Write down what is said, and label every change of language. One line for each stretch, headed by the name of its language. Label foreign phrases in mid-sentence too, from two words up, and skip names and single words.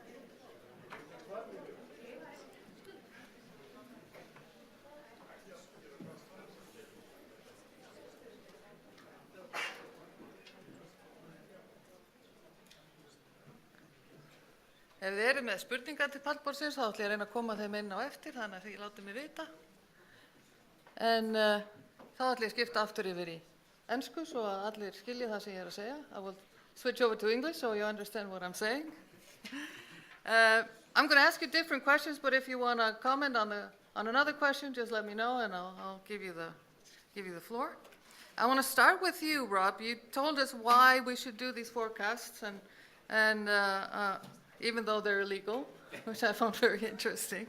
Icelandic: Ef þið eru með spurningar til pallborðsins þá ætla ég að reyna að koma þeim inn á eftir þannig að þið látið mig vita. En þá ætla ég að skipta aftur yfir í ensku svo að allir skilja það sem ég er að segja.
English: I will switch over to English so you understand what I'm saying. I'm going to ask you different questions, but if you want to comment on another question, just let me know and I'll give you the floor. I want to start with you, Rob. You told us why we should do these forecasts and even though they're illegal, which I found very interesting.